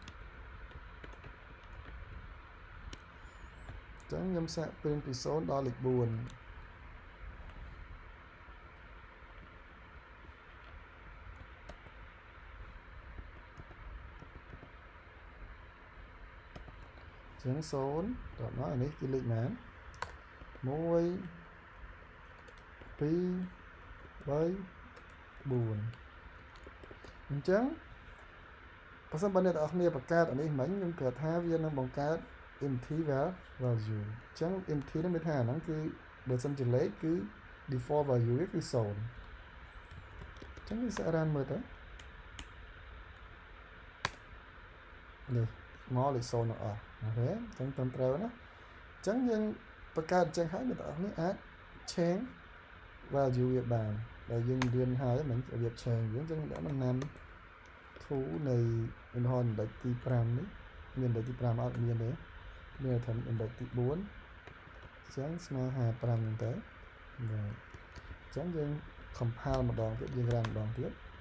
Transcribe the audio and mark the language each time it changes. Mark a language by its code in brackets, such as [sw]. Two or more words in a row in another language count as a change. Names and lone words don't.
[km] ចឹងខ្ញុំសាក print ពី0ដល់លេខ4ចឹង0តោះមកអានេះគឺលេខណា1 2 3 4 អញ្ចឹងបើសិនបើអ្នកទាំងអស់គ្នាបង្កើតអានេះមិញខ្ញុំគិតថាវានឹងបង្កើត [en] empty value [km] អញ្ចឹង empty នេះមានថាអាហ្នឹងគឺបើសិនជាលេខគឺ [en] default value [km] វាគឺ0អញ្ចឹងវាសាក run មើលទៅ នេះមកលេខ0ទាំងអស់អូខេអញ្ចឹងត្រឹមត្រូវណាអញ្ចឹងយើងបង្កើតអញ្ចឹងហើយអ្នកទាំងអស់គ្នាអាច [en] change value [km] វាបានដែលយើងរៀនហើយមិនរបៀប change វាអញ្ចឹងដាក់នឹង num2 នៃឧទាហរណ៍ index ទី5នេះមាន index ទី5អត់មានទេមានតែ index ទី4អញ្ចឹងស្មើ55ហ្នឹងទៅបាទអញ្ចឹងយើង compile ម្ដងទៀតយើង run ម្ដងទៀត